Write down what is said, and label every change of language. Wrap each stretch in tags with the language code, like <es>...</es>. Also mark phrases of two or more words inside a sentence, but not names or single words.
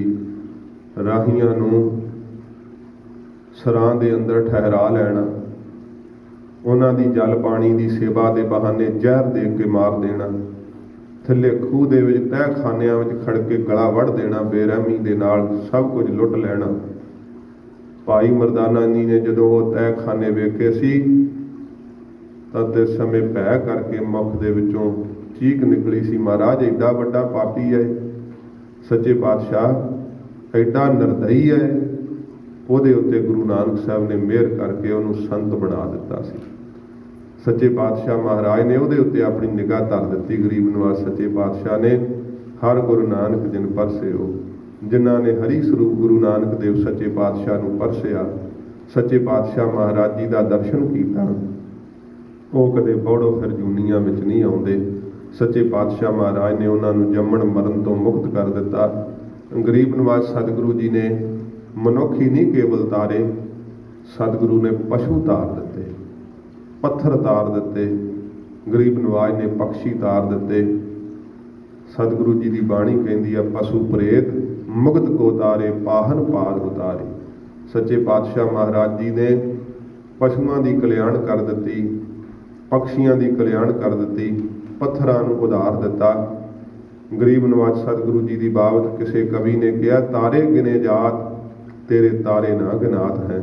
<pa>ਰਾਹੀਆਂ ਨੂੰ ਸਰਾਂ ਦੇ ਅੰਦਰ ਠਹਿਰਾ ਲੈਣਾ, ਉਹਨਾਂ ਦੀ ਜਲ ਪਾਣੀ ਦੀ ਸੇਵਾ ਦੇ ਬਹਾਨੇ ਜ਼ਹਿਰ ਦੇ ਕੇ ਮਾਰ ਦੇਣਾ, ਥੱਲੇ ਖੂਹ ਦੇ ਵਿੱਚ ਤਹਿਖਾਨਿਆਂ ਵਿੱਚ ਖੜ ਕੇ ਗਲਾ ਵੱਢ ਦੇਣਾ, ਬੇਰਹਿਮੀ ਦੇ ਨਾਲ ਸਭ ਕੁਝ ਲੁੱਟ ਲੈਣਾ। ਭਾਈ ਮਰਦਾਨਾ ਜੀ ਨੇ ਜੋ ਵੋ ਤਹਿਖਾਨੇ ਵੇਖੇ ਸੀ ਤਾਂ ਤਿਸ ਸਮੇਂ ਭੈ ਕਰਕੇ ਮੁੱਖ ਦੇ ਵਿੱਚੋਂ ਚੀਕ ਨਿਕਲੀ ਸੀ, ਮਹਾਰਾਜ ਏਡਾ ਵੱਡਾ ਪਾਪੀ ਹੈ, ਸੱਚੇ ਪਾਤਸ਼ਾਹ ਏਡਾ ਨਿਰਦਈ ਹੈ। ਉਹਦੇ ਉੱਤੇ ਗੁਰੂ ਨਾਨਕ ਸਾਹਿਬ ਨੇ ਮਿਹਰ ਕਰਕੇ ਉਹਨੂੰ ਸੰਤ ਬਣਾ ਦਿੱਤਾ ਸੀ। ਸੱਚੇ ਪਾਤਸ਼ਾਹ ਮਹਾਰਾਜ ਨੇ ਉਹਦੇ ਉੱਤੇ ਅਪਣੀ ਨਿਗਾਹ ਧਰ ਦਿੱਤੀ।</pa> <hi>गरीब नवाज सच्चे पातशाह ने हर गुरु नानक जिन परसिओ, जिन्हों ने हरी स्वरूप गुरु नानक देव सच्चे पातशाह नूं परसिया, सच्चे पातशाह महाराज जी का दर्शन किया, वो कदे बौड़ो फिर जूनिया में नहीं आते।</hi> <pa>ਸੱਚੇ ਪਾਤਸ਼ਾਹ ਮਹਾਰਾਜ ਨੇ ਉਨ੍ਹੋਂਨੇ ਜੰਮਣ ਮਰਨ ਤੋਂ ਮੁਕਤ ਕਰ ਦਿੱਤਾ। ਗਰੀਬ ਨਿਵਾਜ ਸਤਿਗੁਰੂ ਜੀ ਨੇ ਮਨੁੱਖ ਹੀ ਨਹੀਂ ਕੇਵਲ ਤਾਰੇ, ਸਤਿਗੁਰੂ ਨੇ ਪਸ਼ੂ ਤਾਰ ਦਿੱਤੇ, ਪੱਥਰ ਤਾਰ ਦਿੱਤੇ, ਗਰੀਬ ਨਿਵਾਜ ਨੇ ਪਕਸ਼ੀ ਤਾਰ ਦਿੱਤੇ।</pa> <hi>सतगुरु जी की बाणी कहती है, पशु प्रेत मुगत को तारे पाहन पार उतारे। सच्चे पातशाह महाराज जी ने पशुओं की कल्याण कर दी, पक्षियों की कल्याण कर दी,</hi> <pa>ਪੱਥਰਾਂ ਨੂੰ ਉਧਾਰ ਦਿੱਤਾ।</pa> <hi>गरीब नवाज सतगुरु जी की बाबत किसी कवि ने कहा, तारे गिने जात तेरे तारे ना गिनात हैं।</hi>